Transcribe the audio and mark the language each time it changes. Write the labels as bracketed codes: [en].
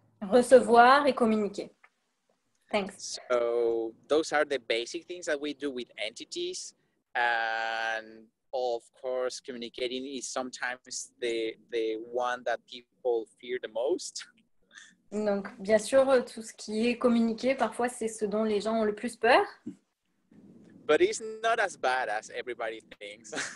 [fr] Recevoir et communiquer. [en] Thanks. So those are the basic things that we do with entities, and of course, communicating is sometimes the one that people fear the most. [fr] Donc, bien sûr, tout ce qui est communiqué, parfois, c'est ce dont les gens ont le plus peur. [en] But it's not as bad as everybody thinks.